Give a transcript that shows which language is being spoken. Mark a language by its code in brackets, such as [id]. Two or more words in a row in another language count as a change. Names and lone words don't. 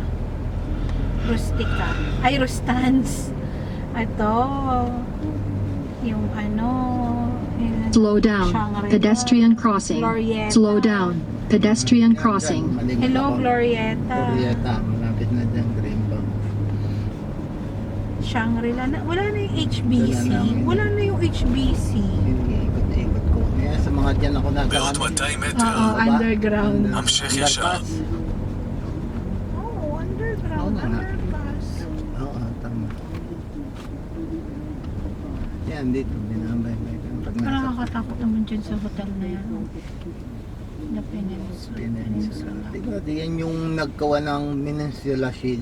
[tl] Rustica. Ay, Rustans. Ito. Yung ano. yung [en] Slow down. Shangri-La. Pedestrian crossing. Glorieta. Slow down. Pedestrian [tl] Yan, crossing. dyan, malimit Hello, ako. Glorieta. Glorieta. Malapit na dyan, Greenbank. Shangri-La. Wala na yung HBC. Wala na yung HBC. Ikot-ikot ko. Kaya sa mga dyan ako [he] בעוד [tl] nagaan. [he] 200 [tl] Oo, [he] מטר, [tl] underground. [he] המשך ישר. [tl] Oo, underground. Oo nga. Underpass. Oo, tama. Yan, dito. Binabay-bay. Pag Parang nasa nakakatakot naman dyan sa hotel na yan. The Peninsula. Peninsula. Diba, yan yung nagkawa ng Peninsula Shield.